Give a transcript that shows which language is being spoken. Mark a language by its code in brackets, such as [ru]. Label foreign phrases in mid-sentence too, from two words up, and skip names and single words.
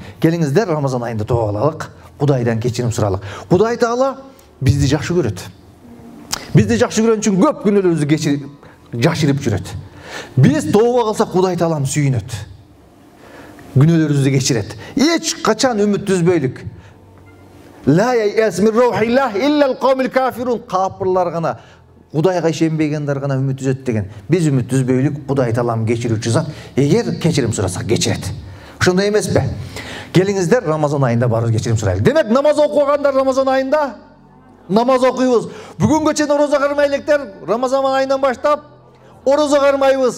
[ky] Келиңиздер Рамазан айында тооба кылалык, Кудайдан кечирим суралык. Кудай Таала бизди жакшы көрөт. Бизди жакшы көргөн үчүн көп күнөөлөрүбүздү жашырып жүрөт. Биз тооба кылсак Кудай Таалам сүйүнөт. Günöөлөрүбүздү кечирет. Эч качан үмүт үзбөйлүк. [ar] لا ييأس من روح الله إلا القوم الكافرون. [ky] Капырлар гана, Кудайга ишенбегендер гана үмүт үзөт деген. Биз үмүт үзбөйлүк, Кудай Таалам кечирүүчү зат. Эгер кечирим сурасак кечирет. Ошондой эмеспи? Келиңиздер Рамазан айында барып кечирим сурайлы. Демек намаз окугандар Рамазан айында намаз окуйбуз. Бүгүнгө чейин орозо кармай элекер, Рамазан айынан баштап орозо кармайбыз.